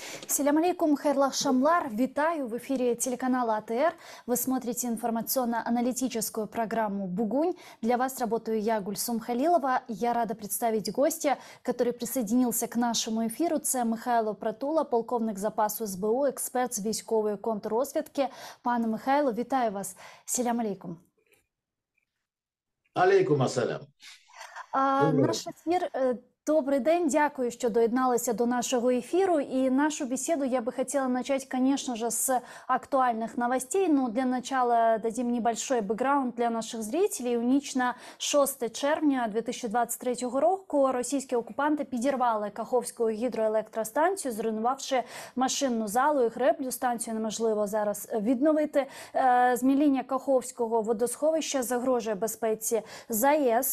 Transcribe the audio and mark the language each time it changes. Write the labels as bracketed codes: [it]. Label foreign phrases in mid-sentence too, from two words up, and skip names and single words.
[crh] Селям алейкум, хайрлах шамлар. [ru] Витаю в эфире телеканала АТР. Вы смотрите информационно-аналитическую программу «Бугунь». Для вас работаю я, Гульсум Халилова. Я рада представить гостя, который присоединился к нашему эфиру. [uk] Це Михайло Притула, полковник запасу СБУ, експерт з військової контррозвідки. Пане Михайло, вітаю вас. [crh] Селям алейкум. Алейкум ассалям. [uk] Наш ефір. Добрий день, дякую, що доєдналися до [ru] нашего эфира. И нашу беседу я бы хотела начать, конечно же, с актуальных новостей. Но для начала дадим небольшой бэкграунд для наших зрителей. [uk] У ніч на 6 червня 2023 року російські окупанти підірвали Каховську гідроелектростанцію, зруйнувавши машинну залу і греблю. Станцію неможливо зараз відновити. Зміління Каховського водосховища загрожує безпеці ЗАЕС.